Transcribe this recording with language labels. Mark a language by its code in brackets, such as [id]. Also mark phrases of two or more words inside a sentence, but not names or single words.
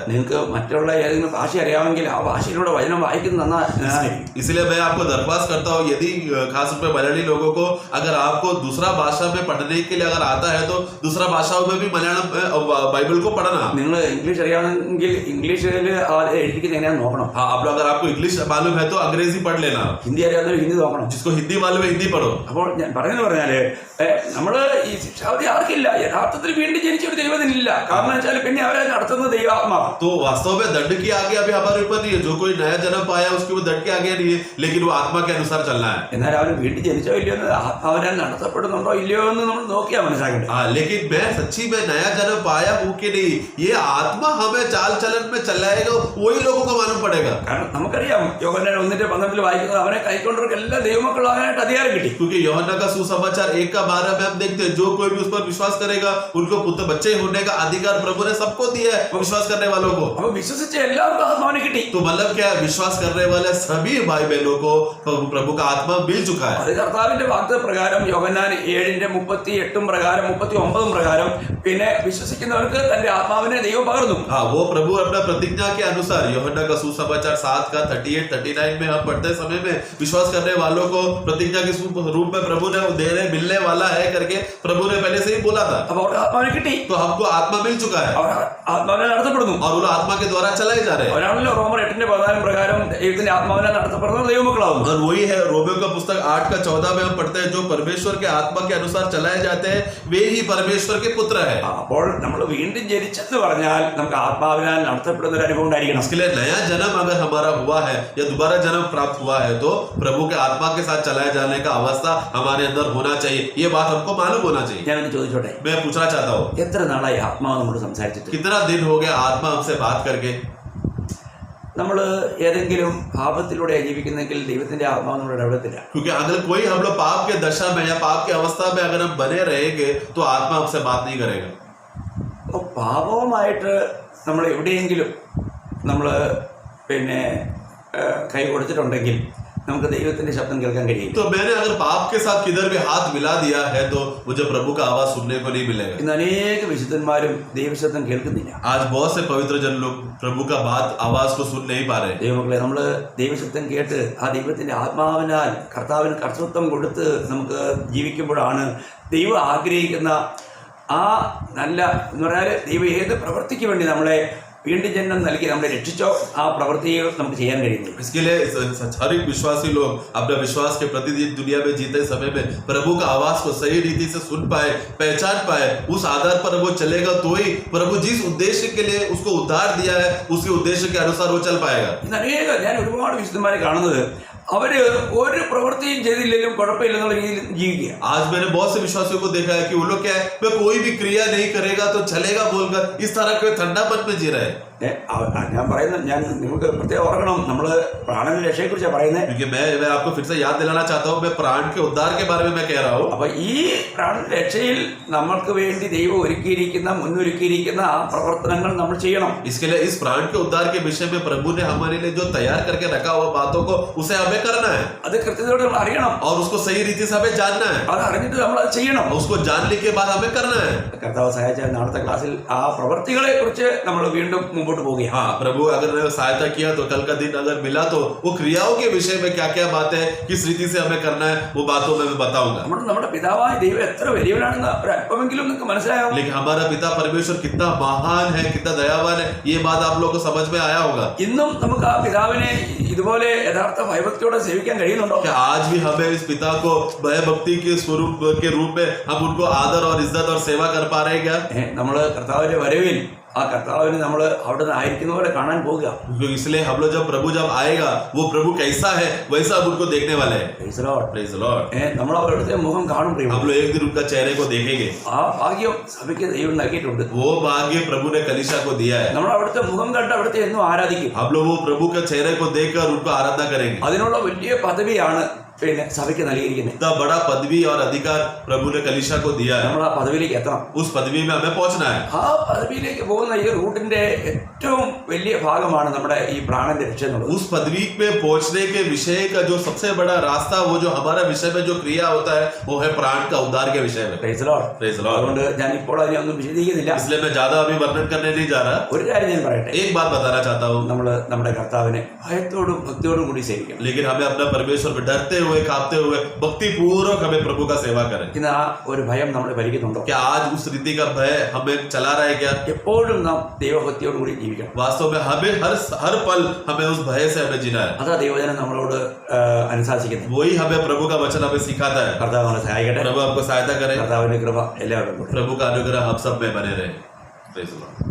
[ml] നിങ്ങൾക്ക് മറ്റുള്ള ഏതെങ്കിലും ഭാഷ അറിയാമെങ്കിൽ ആ ഭാഷയിലൂടെ വചനം വായിക്കുന്നത് നന്നായിരിക്കും. [hi] इसलिए मैं आपको दरख्वास्त करता हूँ, यदि खास रूप में मलयाली लोगों को अगर आपको दूसरा भाषा में पढ़ने के लिए अगर आता है तो दूसरा भाषाओं में भी मलयालम बाइबल को पढ़ना. [ml] നിങ്ങൾ ഇംഗ്ലീഷ് അറിയാമെങ്കിൽ ഇംഗ്ലീഷിൽ എഴുതിക്കുന്നത് എങ്ങനെയാണെന്ന് നോക്കണം. [hi] हाँ, आप लोग अगर आपको इंग्लिश मालूम है तो अंग्रेजी पढ़ लेना. [ml] ഹിന്ദി അറിയാവുന്നവർ ഹിന്ദി നോക്കണം. [hi] जिसको हिंदी मालूम है हिंदी पढ़ो. [ml] അപ്പോൾ ഞാൻ പറയുന്നത് പറഞ്ഞാല് നമ്മള് ഈ ശിക്ഷാവിധി ആർക്കില്ല. യഥാർത്ഥത്തിൽ വീണ്ടും ജനിച്ച ഒരു ദൈവത്തിനില്ല. കാരണം വെച്ചാൽ പിന്നെ അവരെ നടത്തുന്നത് ദൈവാത്മാവാണ്. [hi] तो वास्तव में दंड की आगे अभी हमारे ऊपर नहीं है. जो कोई नया जन्म पाया उसके वो दंड के आगे नहीं है, लेकिन वो आत्मा के अनुसार चलना है. [ml] എന്നാൽ അവന് വീണ്ടും ജനിച്ചോ ഇല്ലയോ എന്ന് ആത്മാവിനാൽ നടത്തപ്പെടുന്നുണ്ടോ ഇല്ലയോ എന്ന് നമ്മൾ നോക്കിയാ മനസ്സിലാക്കേണ്ടത്. [hi] हाँ, लेकिन मैं सच्ची में नया जन्म पाया हूँ कि नहीं, ये आत्मा हमें चाल चलन में चलाएगा, वही लोगों को मालूम पड़ेगा. [ml] കാരണം നമുക്കറിയാം യോഹന്നാൻ 1:12 വായിക്കുന്നത് അവനെ കൈക്കൊണ്ടവർക്ക് എല്ലാ ദൈവമക്കളാകാനായിട്ട് അധികാരം കിട്ടി. [hi] क्योंकि यूहन्ना का सुसमाचार 1:12 में हम देखते हैं, जो कोई भी उस पर विश्वास करेगा उनको पुत्र बच्चे होने का अधिकार प्रभु ने सबको दिया है, विश्वास करने वालों को. [ml] അപ്പൊ വിശ്വസിച്ച എല്ലാവർക്കും ആത്മാവിനെ കിട്ടി. [hi] तो मतलब क्या है, विश्वास करने वाले सभी भाई बहनों को प्रभु का आत्मा मिल चुका है. [ml] അത് കർത്താവിന്റെ വാഗ്ദത്ത പ്രകാരം യോഹന്നാൻ 7:38 പ്രകാരം 39 പ്രകാരം പിന്നെ വിശ്വസിക്കുന്നവർക്ക് തന്റെ ആത്മാവിനെ ദൈവം പകർന്നു. [hi] हाँ, वो प्रभु अपना प्रतिज्ञा के अनुसार यूहन्ना का सुसमाचार 7 का 38-39 में हम पढ़ते समय में विश्वास करने वालों को प्रतिज्ञा के रूप में प्रभु ने देने मिलने वाला है करके प्रभु ने पहले से ही बोला था. [ml] അപ്പൊ അവർക്ക് ആത്മാവിനെ കിട്ടി. [hi] तो हमको आत्मा मिल चुका है [ml] അവർ ആത്മാവിനെ നടത്തപ്പെടുന്നു. [hi] और वो आत्मा के द्वारा चलाए जा रहे हैं. [ml] അവരാണല്ലോ റോമർ 8:14 പ്രകാരം ദൈവത്തിന്റെ ആത്മാവിനെ നടത്തപ്പെടുന്ന ദൈവമക്കളാവുന്നു. [hi] और वही है रोमियो का पुस्तक 8 का 14 में हम पढ़ते हैं, जो परमेश्वर के आत्मा के अनुसार चलाए जाते हैं वे ही परमेश्वर के पुत्र है. [ml] അപ്പോൾ നമ്മൾ വീണ്ടും ജനിച്ചെന്ന് പറഞ്ഞാൽ നമുക്ക് ആത്മാവിനാൽ നടത്തപ്പെടുന്ന ഒരു അനുഭവം ഉണ്ടായിരിക്കണം. [hi] इसके लिए नया जन्म अगर हमारा हुआ है या दोबारा जन्म प्राप्त हुआ है तो प्रभु के आत्मा के साथ चलाए जाने का अवस्था हमारे अंदर होना चाहिए. ये बात हमको मालूम होना चाहिए. [ml] ഞാനൊന്ന് ചോദിച്ചോട്ടെ, [hi] मैं पूछना चाहता हूँ, [ml] എത്ര നാളായി ആത്മാവ് നമ്മോട് സംസാരിച്ചിട്ട്? [hi] कितना दिन हो गया आत्मा हमसे बात करके? [ml] നമ്മൾ ഏതെങ്കിലും പാപത്തിലൂടെ ജീവിക്കുന്നെങ്കിൽ ദൈവത്തിന്റെ ആത്മാവ് നമ്മുടെ ഇടപെടത്തില്ല. [hi] क्योंकि अगर कोई हम लोग पाप के दशा में या पाप की अवस्था में अगर हम बने रहेंगे तो आत्मा हमसे बात नहीं करेगा. [ml] അപ്പോൾ പാപവുമായിട്ട് നമ്മൾ എവിടെയെങ്കിലും നമ്മൾ പിന്നെ കൈ കൊടുത്തിട്ടുണ്ടെങ്കിൽ നമുക്ക് ദൈവത്തിന്റെ ശബ്ദം കേൾക്കാൻ കഴിയില്ല. [hi] तो मैंने अगर पाप के साथ किधर भी हाथ मिला दिया है तो मुझे प्रभु का आवाज सुनने को नहीं मिलेगा. [ml] ഇന്ന് അനേക വിശുദ്ധന്മാരും ദൈവശബ്ദം കേൾക്കുന്നില്ല. [hi] आज बहुत से पवित्र जन लोग प्रभु का बात आवाज को सुन नहीं पा रहे. [ml] ദൈവമക്കളെ, നമ്മൾ ദൈവശബ്ദം കേട്ട് ആ ദൈവത്തിന്റെ ആത്മാവിനാൽ കർത്താവിന് കർത്തൃത്വം കൊടുത്ത് നമുക്ക് ജീവിക്കുമ്പോഴാണ് ദൈവം ആഗ്രഹിക്കുന്ന ആ നല്ല എന്ന് പറഞ്ഞാൽ ദൈവം ഏത് പ്രവൃത്തിക്ക് വേണ്ടി നമ്മളെ വീണ്ടും ജന്മം നൽകി നമ്മളെ രക്ഷിച്ചോ ആ പ്രവൃത്തികൾ നമുക്ക് ചെയ്യാൻ കഴിയുന്നു. [hi] इसके लिए हर एक विश्वासी लोग अपने विश्वास के प्रतिदिन दुनिया में जीते समय में प्रभु का आवाज को सही रीति से सुन पाए, पहचान पाए, उस आधार पर वो चलेगा तो ही प्रभु जिस उद्देश्य के लिए उसको उद्धार दिया है उसके उद्देश्य के अनुसार वो चल पाएगा. [ml] ഇന്ന് ഞാൻ ഒരുപാട് വിശുദ്ധന്മാരെ കാണുന്നത് അവര് ഒരു പ്രവൃത്തിയും ചെയ്തില്ലെങ്കിലും കുഴപ്പമില്ലെന്നുള്ള രീതിയിൽ ജീവിക്കുക. [hi] आज मैंने बहुत से विश्वासियों को देखा है कि वो लोग क्या है, मैं कोई भी क्रिया नहीं करेगा तो चलेगा बोलकर इस तरह के ठंडा मन में जी रहे हैं. [ml] ഞാൻ പറയുന്നത്, ഞാൻ നിങ്ങൾക്ക് പ്രത്യേകം ഓർക്കണം, നമ്മൾ പ്രാണന്റെ രക്ഷയെക്കുറിച്ചാണ് പറയുന്നത്. [hi] क्योंकि मैं आपको फिर से याद दिलाना चाहता हूँ, मैं प्राण के उद्धार के बारे में मैं कह रहा हूँ. [ml] അപ്പൊ ഈ പ്രാണന്റെ രക്ഷയിൽ നമ്മൾക്ക് വേണ്ടി ദൈവം മുന്നൊരുക്കിയിരിക്കുന്ന ആ പ്രവർത്തനങ്ങൾ നമ്മൾ ചെയ്യണം. [hi] इसके लिए इस प्राण के उद्धार के विषय में प्रभु ने हमारे लिए जो तैयार करके रखा हुआ बातों को उसे हमें करना है [ml] അത് കൃത്യതയോടെ നമ്മൾ അറിയണം. [hi] और उसको सही रीति से हमें जानना है. [ml] അത് അറിഞ്ഞിട്ട് നമ്മൾ അത് ചെയ്യണം. [hi] उसको जानने के बाद हमें करना है. [ml] കർത്താവ് സഹായിച്ചാൽ നാളത്തെ ക്ലാസ്സിൽ ആ പ്രവർത്തികളെ കുറിച്ച് നമ്മൾ വീണ്ടും മുമ്പോട്ട് പോവുകയാണ്. [hi] हाँ, प्रभु अगर सहायता किया तो कल का दिन अगर मिला तो वो क्रियाओं के विषय में क्या क्या बातें किस रीति से हमें करना है वो बातों में मैं बताऊंगा. [ml] നമ്മുടെ പിതാവായ ദൈവം എത്ര വലിയവനാണെന്ന് ഒരു അല്പമെങ്കിലും നിങ്ങൾക്ക് മനസ്സിലായോ? [hi] लेकिन हमारा पिता परमेश्वर कितना महान है, कितना दयावान है, ये बात आप लोगों को समझ में आया होगा. [ml] ഇന്നും നമുക്ക് ആ പിതാവിനെ ഇതുപോലെ യഥാർത്ഥ ഭയഭക്തിയോടെ സേവിക്കാൻ കഴിയുന്നുണ്ടോ? [hi] क्या आज भी हमें इस पिता को भय भक्ति के स्वरूप के रूप में हम उनको आदर और इज्जत और सेवा कर पा रहे हैं क्या? [ml] നമ്മൾ കർത്താവിന്റെ വരവിൽ ആ കർത്താവിനെ നമ്മൾ അവിടെ നിന്ന് ആയിരിക്കുന്ന പോലെ കാണാൻ പോവുക. [hi] इसलिए हम लोग जब प्रभु आएगा वो प्रभु कैसा है वैसा हम उनको देखने वाले हैं. [en] Praise the Lord. Praise the Lord. [ml] നമ്മൾ അവിടുത്തെ മുഖം കാണും. [hi] हम लोग एक दिन उनका चेहरे को देखेंगे. [ml] ആ ഭാഗ്യം സഭയ്ക്ക് ദൈവം നൽകിയിട്ടുണ്ട്. [hi] वो भाग्य प्रभु ने कलीसिया को दिया है. [ml] നമ്മൾ അവിടുത്തെ മുഖം കണ്ട് അവിടുത്തെ എന്നും ആരാധിക്കും. [hi] हम लोग वो प्रभु के चेहरे को देखकर उनको आराधना करेंगे. [ml] അതിനുള്ള വലിയ പദവിയാണ് പിന്നെ സഭയ്ക്ക് നൽകിയിരിക്കുന്നത്. [hi] इतना बड़ा पदवी और अधिकार प्रभु ने कलीसिया को दिया है. [ml] നമ്മൾ ആ പദവിയിലേക്ക് എത്തണം. [hi] उस पदवी में हमें पहुंचना है. [ml] ആ പദവിയിലേക്ക് പോകുന്ന ഈ റൂട്ടിന്റെ ഏറ്റവും വലിയ ഭാഗമാണ് നമ്മുടെ ഈ പ്രാണന്റെ രക്ഷ എന്നുള്ളത്. [hi] उस पदवी में पहुंचने के विषय का जो सबसे बड़ा रास्ता, वो जो हमारा विषय में जो क्रिया होता है वो है प्राण का उद्धार के विषय में. [en] Praise the Lord. Praise the Lord. [ml] അതുകൊണ്ട് ഞാൻ ഇപ്പോൾ അതിനെ ഒന്നും വിശദീകരിക്കുന്നില്ല. [hi] इसलिए मैं ज्यादा अभी वर्णन करने नहीं जा रहा. [ml] ഒരു കാര്യം ഞാൻ പറയട്ടെ, [hi] एक बात बताना चाहता हूँ. [ml] നമ്മൾ നമ്മുടെ കർത്താവിനെ ഭയത്തോടും ഭക്തിയോടും കൂടി സേവിക്കണം. [hi] लेकिन हमें अपना परमेश्वर को डरते हुए कांपते हुए भक्ति पूर्वक हमें प्रभु का सेवा करें. [ml] ഇന്ന് ആ ഒരു ഭയം നമ്മളെ ഭരിക്കുന്നുണ്ടോ? [hi] क्या आज उस रीति का भय हमें चला रहा है क्या? [ml] എപ്പോഴും നാം ദൈവഭക്തിയോടും കൂടി ജീവിക്കണം. [hi] वास्तव में हमें हर पल हमें उस भय से हमें जीना है. [ml] അതാ ദൈവജനം നമ്മളോട് അനുശാസിക്കുന്നത്. [hi] वही हमें प्रभु का वचन हमें सिखाता है. [ml] കർത്താവ് നമ്മളെ സഹായിക്കട്ടെ. [hi] प्रभु हमको सहायता करे. [ml] കർത്താവിന്റെ കൃപ എല്ലാവരും [hi] प्रभु का अनुग्रह हम सब में बने रहे. [en] Praise the Lord.